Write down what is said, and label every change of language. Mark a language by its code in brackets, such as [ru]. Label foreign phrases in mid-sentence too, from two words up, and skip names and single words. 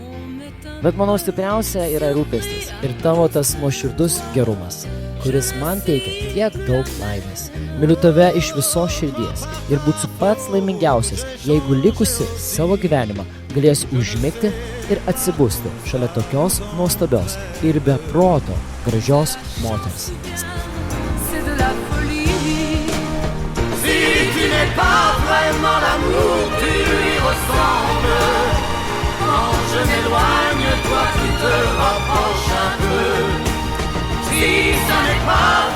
[lt] Bet manau stipriausia yra rūpestis ir tavo tas nuoširdus gerumas, kuris man teikia tiek daug laimės. Myliu tave iš visos širdies ir būsiu pats laimingiausias, jeigu likusi savo gyvenimą galėsiu užmigti ir atsibusti šalia tokios nuostabios ir be proto gražios moters. [fr] C'est de la folie. Si tu n'es pas vraiment l'amour, tu lui ressembles. Quand je m'éloigne, toi tu te rapproches un peu. Si ça n'est pas